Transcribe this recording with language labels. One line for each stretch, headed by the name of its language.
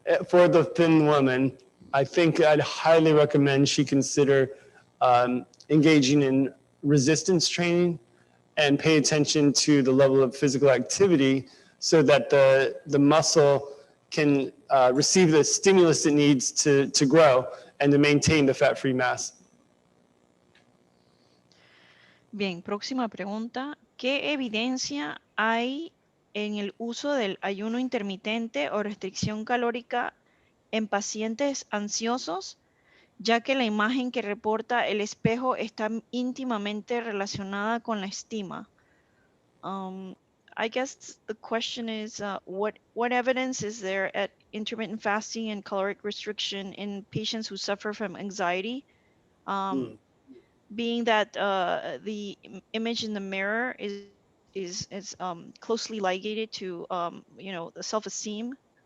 English: For the thin woman, I think I'd highly recommend she consider engaging in resistance training and pay attention to the level of physical activity so that the muscle can receive the stimulus it needs to grow and to maintain the fat-free mass.
Spanish: Bien, próxima pregunta. ¿Qué evidencia hay en el uso del ayuno intermitente o restricción calórica en pacientes ansiosos, ya que la imagen que reporta el espejo está íntimamente relacionada con la estima?
English: I guess the question is, what evidence is there at intermittent fasting and caloric restriction in patients who suffer from anxiety? Being that the image in the mirror is closely ligated to the self-esteem.